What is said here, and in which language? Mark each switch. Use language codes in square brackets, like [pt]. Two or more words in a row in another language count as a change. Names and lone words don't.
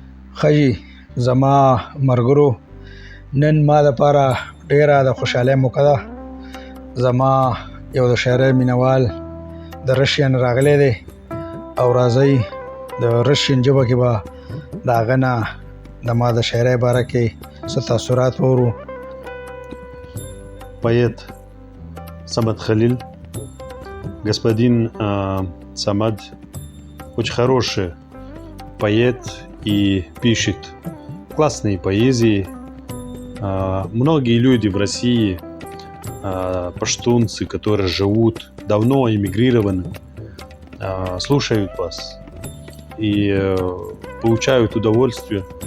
[ps] خجی زما مرګرو نن ما دپاره ډیره د خوشحالۍ موقع ده. زما یو د شاعرۍ مینوال د رشین راغلی دی او راځئ د رشین ژبه کې به د هغه نه د ما د شاعرۍ باره کې څه تاثرات واورو. [ru] Поэт Самад Халиль. Господин Самад очень хороший поэт и пишет классные поэзии. Многие люди в России, паштунцы, которые живут, давно эмигрированы, слушают вас и получают удовольствие.